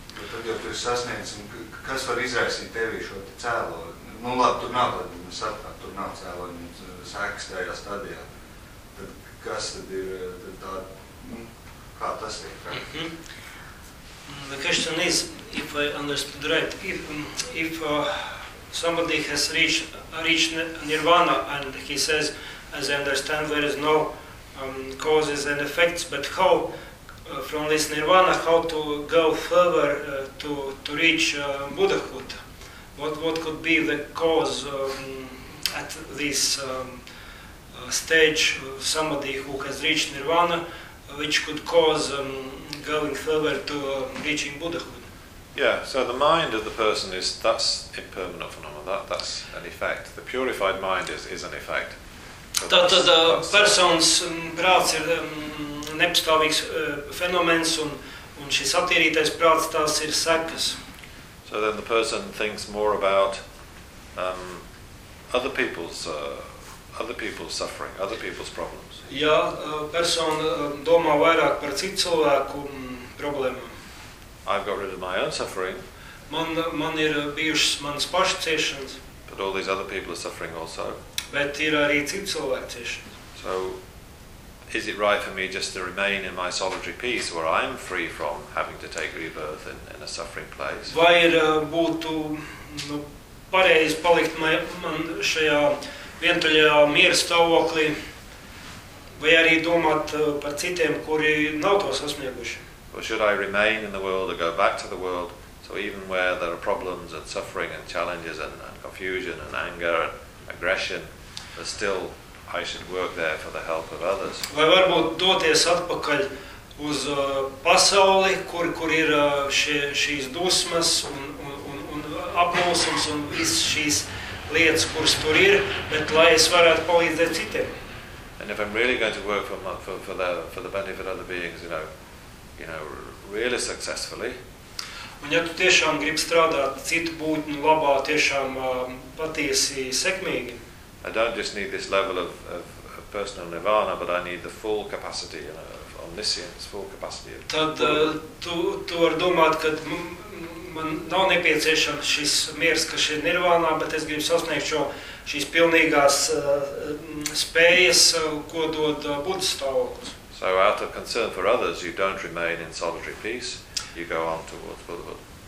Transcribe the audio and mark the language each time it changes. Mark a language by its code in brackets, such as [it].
[lv] Tad jau tu ir sasniegts, kas var izraisīt tevi šo te cēloni? Nu, labi, tur nav, tad mēs atpār, tur nav cēloņi sēkas tajā stadijā. Tad kas tad ir tā, kā tas ir? [en] The question is, if I understood right, if somebody has reached nirvana and he says, as I understand, there is no causes and effects, but how from this nirvana, how to go further to reach Buddhahood? What could be the cause at this stage of somebody who has reached nirvana, which could cause going further to reaching Buddhahood? Yeah, so the mind of the person is, that's impermanent phenomenon, that's an effect. The purified mind is an effect. [lv] Tātad persons prāts ir nepastāvīgs fenomens, un šis attīrītais prāts, tās ir sekas. [en] So then the person thinks more about other people's suffering, other people's problems. [lv] Ja, persona domā vairāk par citu cilvēku problēmām. [en] I've got rid of my own suffering. [lv] Man ir bijušas manas pašas ciešanas. [en] But all these other people are suffering also. [lv] Bet ir arī citu cilvēku ciešanas. [en] So, is it right for me just to remain in my solitary peace where I'm free from having to take rebirth in a suffering place? [lv] Vai ir būtu nu, pareizi palikt man šajā vientuļajā miera stāvoklī, vai arī domāt par citiem, kuri nav to sasnieguši? [en] Or should I remain in the world or go back to the world, so even where there are problems and suffering and challenges and confusion and anger and aggression, but still I should work there for the help of others? [lv] Vai varbūt doties atpakaļ uz pasauli, kur ir šīs dusmas un apmulsums un visas šīs lietas, kuras tur ir, bet lai es varētu palīdzēt citiem? [en] And if I'm really going to work for the benefit of other beings, you know, really successfully. [lv] Un ja tu tiešām gribi strādāt citu būtņu labā, tiešām patiesi sekmīgi. [en] I don't just need this level of personal nirvana, but I need the full capacity, you know, of omniscience, full capacity. [lv] Tad tu var domāt, ka man nav nepieciešams šis miers, kas ir nirvānā, bet es gribu sasniegt šo šīs pilnīgās spējas, ko dod Buddha stāvoklis. [en] So out of concern for others, you don't remain in solitary peace, you go on towards Buddhahood.